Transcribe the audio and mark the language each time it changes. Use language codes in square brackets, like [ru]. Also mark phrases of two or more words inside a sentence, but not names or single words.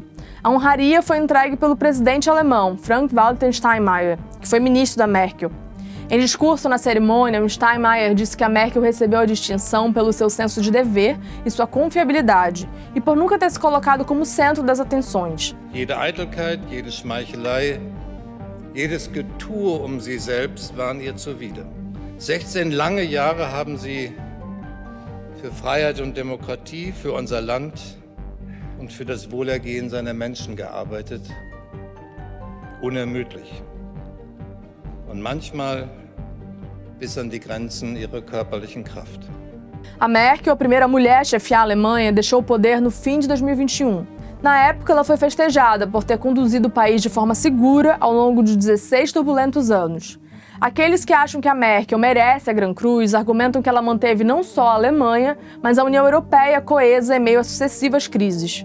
[pt] A honraria foi entregue pelo presidente alemão, Frank-Walter Steinmeier, que foi ministro da Merkel. Em discurso na cerimônia, o Steinmeier disse que a Merkel recebeu a distinção pelo seu senso de dever e sua confiabilidade, e por nunca ter se colocado como centro das atenções. [de] Jede Eitelkeit, jede Schmeichelei, jedes Getue sie selbst waren ihr zuwider. 16 lange Jahre haben sie für Freiheit und Demokratie, für unser Land und für das Wohlergehen seiner Menschen gearbeitet. Unermüdlich. Und manchmal bis an die Grenzen ihrer körperlichen Kraft. [pt] A Merkel, a primeira mulher a chefiar a Alemanha, deixou o poder no fim de 2021. Na época, ela foi festejada por ter conduzido o país de forma segura ao longo de 16 turbulentos anos. Aqueles que acham que a Merkel merece a Gran Cruz argumentam que ela manteve não só a Alemanha, mas a União Europeia coesa em meio a sucessivas crises.